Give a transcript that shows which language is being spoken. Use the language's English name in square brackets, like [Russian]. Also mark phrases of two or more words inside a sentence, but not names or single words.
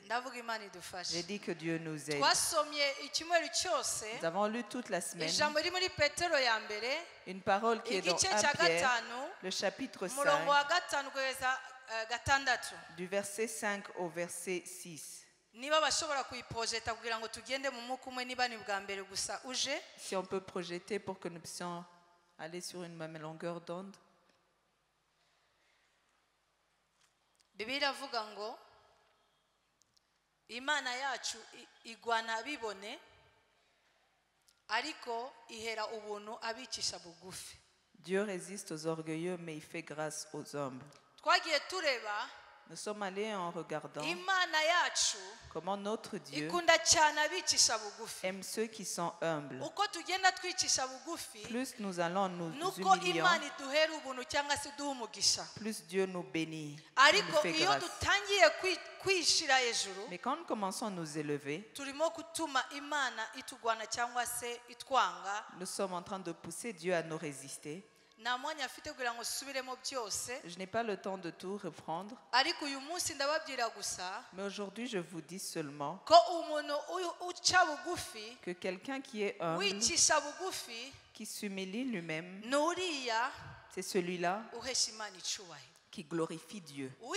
[French] J'ai dit que Dieu nous aide. Nous avons lu toute la semaine une parole qui est dans 1 Pierre, le chapitre 5, du verset 5 au verset 6. Si on peut projeter pour que nous puissions aller sur une même longueur d'onde. [Kinyarwanda] Bibiliya iravuga ngo Imana yacu igwana abibone ariko ihera ubuntu abicisha bugufi. [French] Dieu résiste aux orgueilleux mais il fait grâce aux humbles. [Kinyarwanda] Twagiye tureba [French] Nous sommes allés en regardant [Kinyarwanda] Imana yacu [French] comment notre Dieu [Kinyarwanda] ikunda cyane abicisha bugufi. [French] aime ceux qui sont humbles. [Kinyarwanda] Uko tugenda twicisha bugufi, [French] Plus nous allons nous [Kinyarwanda] nuko [French] humilions, [Kinyarwanda] Imana iduhera ubuntu cyangwa se duha umugisha. [French] plus Dieu nous bénit, il [Kinyarwanda] Ariko [French] nous fait [Kinyarwanda] iyo [French] grâce. [Kinyarwanda] dutangiye kwishira hejuru, [French] Mais quand nous commençons à nous élever, [Kinyarwanda] turimo gutuma Imana itugwana cyangwa se itwanga. [French] nous sommes en train de pousser Dieu à nous résister. Je n'ai pas le temps de tout reprendre. Mais aujourd'hui, je vous dis seulement que quelqu'un qui est humble, qui s'humilie lui-même, c'est celui-là qui glorifie Dieu.